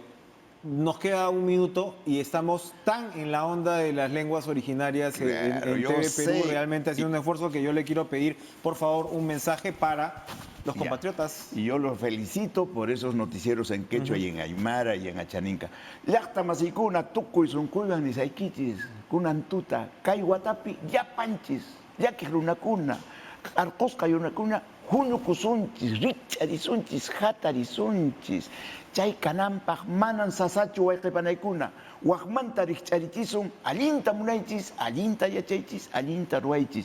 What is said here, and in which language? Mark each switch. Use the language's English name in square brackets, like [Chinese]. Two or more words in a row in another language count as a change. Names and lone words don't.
[Spanish] Nos queda un minuto y estamos tan en la onda de las lenguas originarias Claro, en yo TV sé. Perú, realmente ha sido un esfuerzo que yo le quiero pedir, por favor, un mensaje para los Ya. compatriotas. Y yo los felicito por esos noticieros en quechua y en aymara y en achaninca. [Quechua] Llaqta masikuna tukuy sunkuyan nisaykichis, kunantuta, kay watapi ya panchis. yaki runakuna, arqosqa runakuna, huñukusunchis, richarisunchis, hatarisunchis, chay kananpaq manan sasachu wayqipanaykuna, waqmanta rikcharichisun, allinta munaychis, allinta yachaychis, allinta ruwaychis.